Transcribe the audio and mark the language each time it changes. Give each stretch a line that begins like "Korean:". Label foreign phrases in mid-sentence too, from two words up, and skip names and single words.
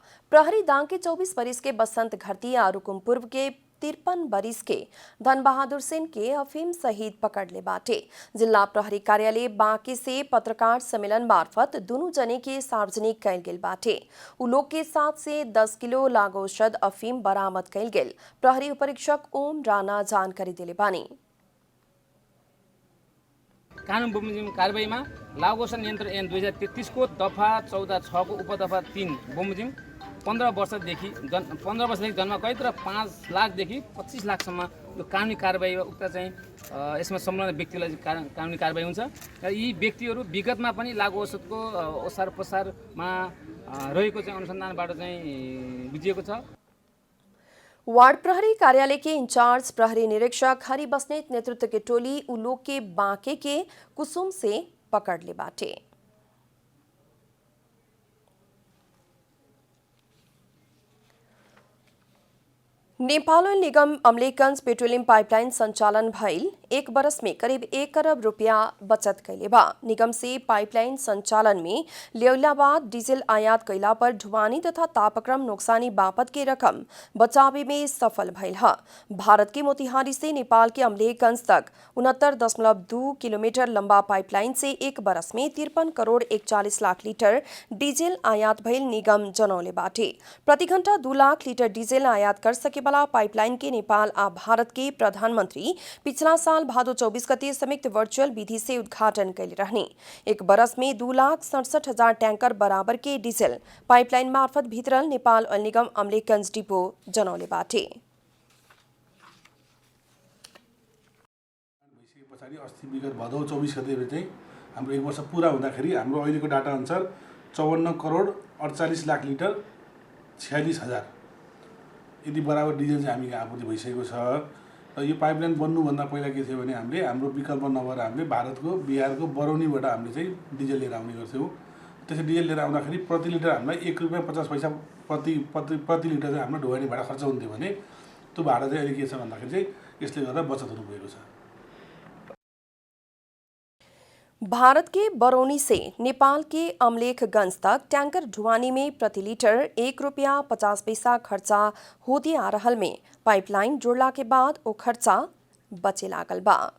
Bhojpuri: प्रहरी दांग के 24 बरिस के बसंत घरती और रुकुम पूर्व के 53 बरिस के धन बहादुर सिंह के अफीम सहित पकड़ ले बाटे। जिला प्रहरी कार्यालय बांके से पत्रकार सम्मेलन मार्फत दोनों जने के सार्वजनिक कैल गेल बाटे। उ लोग के साथ से 10 किलो लागोशद अफीम बरामद कैल गेल। प्रहरी उपरीक्षक ओम राणा जानकारी दिले बानी।
Nepali: कानुन बमोजिम कारबाहीमा लागोसन नियन्त्रण ऐन 2033 को दफा 14(6) को उपदफा 3 बमोजिम 15 वर्षदेखि जन्म कैद र 5 लाखदेखि 25 लाखसम्म यो कानुनी कारबाही उक्त चाहिँ यसमा संलग्न व्यक्तिलाई कानुनी कारबाही हुन्छ र यी व्यक्तिहरू विगतमा पनि लागु औषधको ओसार पसारमा रहेको चाहिँ अनुसन्धानबाट चाहिँ बुझिएको छ।
Bhojpuri: वार्ड प्रहरी कार्यालय के इंचार्ज प्रहरी निरीक्षक हरि बस्नेत नेतृत्व के टोली उलोक के बांके के कुसुम से पकड़ ले बाटे। नेपाल ओइल निगम अमलेखगंज पेट्रोलियम पाइपलाइन संचालन भइल 1 बरस में करीब 1 अरब रुपया बचत कैले बा। निगम से पाइपलाइन संचालन में ल्याउला बाद डीजल आयात कैला पर ढुवानी तथा तापक्रम नुकसानी बापत के रकम बचावे में सफल भइल है। भारत के मोतिहारी से नेपाल के अमलेखगंज तक 69.2 किलोमीटर लंबा पाइपलाइन से 1 बरस में 53 करोड़ 41 लाख लीटर डीजल आयात भइल निगम जनौले बाटे। प्रति घंटा 2 लाख लीटर डीजल आयात कर सके वाला पाइपलाइन के नेपाल आ भारत के प्रधानमंत्री पिछला साल भादो 24 गते संयुक्त वर्चुअल विधि से उद्घाटन कैले रहने। 1 बरस में 2,67,000 टैंकर बराबर के डीजल पाइपलाइन मार्फत भीतरल नेपाल ओइल निगम अमलेखगंज डिपो जनौले बाटे।
Nepali: पछाडि अस्ति विगत भदौ 24 गते चाहिँ हाम्रो 1 वर्ष पुरा हुँदाखेरि हाम्रो अहिलेको डाटा अनुसार 54 करोड 48 लाख लिटर 46,000 यदि बराबर डिजल चाहिँ हामी आपूर्ति भइसकेको छ। र यो पाइपलाइन बन्नुभन्दा पहिला के थियो भने हामीले हाम्रो विकल्प नभएर हामीले भारतको बिहारको बरौनीबाट हामीले चाहिँ डिजल लिएर आउने गर्थ्यौँ। त्यसै डिजल लिएर आउँदाखेरि प्रति लिटर हामीलाई 1 रुपैयाँ 50 पैसा प्रति लिटर चाहिँ हाम्रो ढुवानी भाडा खर्च हुन्थ्यो भने त्यो भाडा चाहिँ अहिले के छ भन्दाखेरि चाहिँ यसले गर्दा बचत हुनु गएको छ।
Bhojpuri: भारत के बरौनी से नेपाल के अमलेखगंज तक टैंकर ढुवानी में प्रति लीटर 1 रुपया 50 पैसा खर्चा होती आ रहल में पाइपलाइन जोड़ला के बाद वो खर्चा बचे लागल बा।